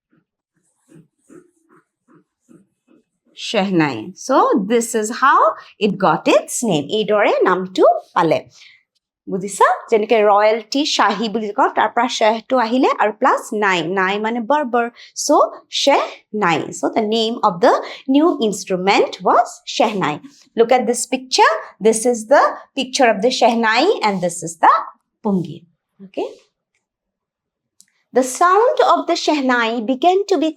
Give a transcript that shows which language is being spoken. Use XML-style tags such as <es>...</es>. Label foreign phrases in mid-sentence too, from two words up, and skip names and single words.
<as>শেহনাই</as> <en>so this is how it got its name</en> <as>এই দৰে নামটো পালে বুজিছা যেনেকৈ royalty শাহী বুলি কয় তাৰ পৰা শেহটো আহিলে আৰু প্লাস নাই মানে বাৰ্বাৰ</as> <en>so shehnai so the name of the new instrument was shehnai look at this picture this is the picture of the shehnai and this is the pungi okay the sound of the shehnai began to be</en>